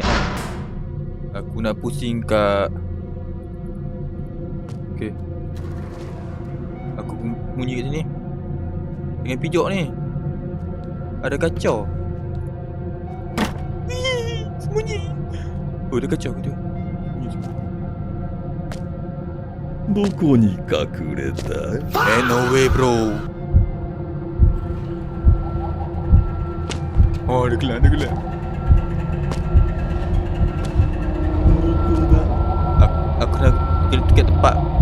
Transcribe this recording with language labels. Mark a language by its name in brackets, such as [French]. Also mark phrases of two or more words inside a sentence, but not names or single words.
[Malay] Aku nak pusing kat. Okay. Aku bunyi kat sini. Dengan pijak ni. Ada kacau. Wih, sembunyi. Oh, ada kacau ke tu? Sembunyi semua. [Japanese] どこに隠れた？ [English] No way, bro. [Malay] Oh, dia gelap. [Japanese] どこだ？ [Malay] Aku nak kena dekat tempat.